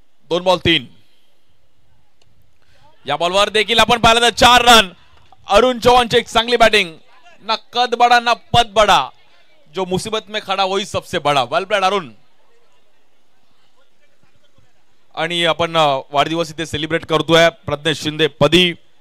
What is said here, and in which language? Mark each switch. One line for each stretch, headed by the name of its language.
Marathi: दोन बॉल 3. या बॉलवर देखील आपण पाहिलं तर 4 रन. अरुण चौहानची एक चांगली बॅटिंग.
Hindi: ना कद बडा ना पद बडा, जो मुसीबत में खड़ा वही सबसे बड़ा.
English: Well played Arun.
Marathi: आणि आपण वाढदिवस इथे सेलिब्रेट करतोय प्रज्ञेश शिंदे पदी.